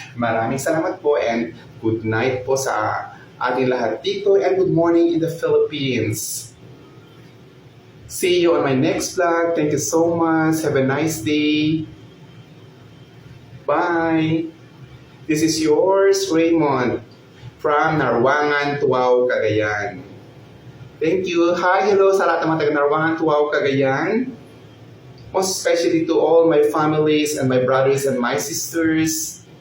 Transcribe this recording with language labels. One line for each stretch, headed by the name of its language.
Filipino: Maraming salamat po
English: and good night
Filipino: po sa ating lahat dito
English: and good morning in the Philippines. See you on my next vlog. Thank you so much. Have a nice day. Bye. This is yours, Raymond, from Narwangan, Tuaw, Cagayan. Thank you.
Filipino: Hi, hello sa lahat ng mga taga Narwangan, Tuaw, Cagayan.
English: Most especially to all my families and my brothers and my sisters.